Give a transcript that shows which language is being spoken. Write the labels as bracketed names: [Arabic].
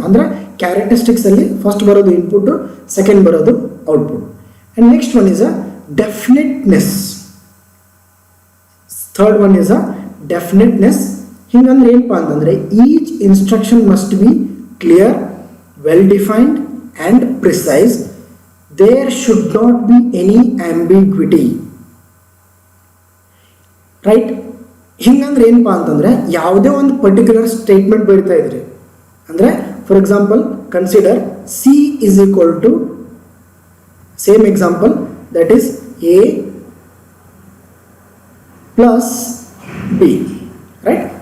[Kannada] ಅಂದರೆ ಕ್ಯಾರೆಕ್ಟರಿಸ್ಟಿಕ್ಸ್ ಅಲ್ಲಿ ಫಸ್ಟ್ ಬರೋದು ಇನ್ಪುಟ್, ಸೆಕೆಂಡ್ ಬರೋದು output. [English] And next one is a definiteness. Third one is a definiteness. [Kannada] ಹಿಂಗಂದ್ರೆ ಏನಪ್ಪಾ ಅಂತಂದ್ರೆ [English] Each instruction must be clear, well defined and precise. There should not be any ambiguity, right? [Kannada] ಹಿಂಗಂದ್ರೆ ಏನಪ್ಪಾ ಅಂತಂದ್ರೆ ಯಾವುದೇ ಒಂದು ಪರ್ಟಿಕ್ಯುಲರ್ ಸ್ಟೇಟ್ಮೆಂಟ್ ಬರೀತಾ ಇದ್ರಿ ಅಂದರೆ [English] For example consider C is equal to same example that is A plus B, right?